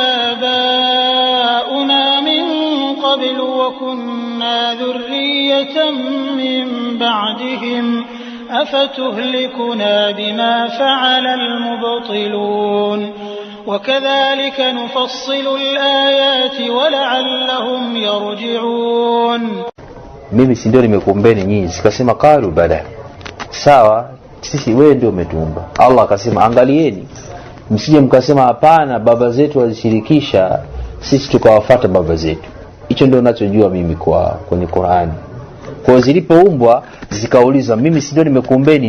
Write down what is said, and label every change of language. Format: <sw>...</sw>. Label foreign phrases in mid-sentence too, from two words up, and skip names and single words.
<ar>آباؤنا من قبل وكنا ذرية من بعدهم أفتهلكنا بما فعل المبطلون وكذلك نفصل الآيات ولعلهم يرجعون.</ar> <sw>Mimi si ndio nimekuombeni nyinyi? Sikasema</sw> <ar>قالوا بلى.</ar> <sw>Sawa, sisi wewe ndio umetuumba. Allah akasema angalieni, msije mkasema hapana baba zetu walishirikisha sisi tukawafuata baba zetu. Hicho ndio ninachojua mimi kwenye Qur'ani. Kwa zilipoumbwa zikauliza mimi si ndio nimekuumbeni?</sw>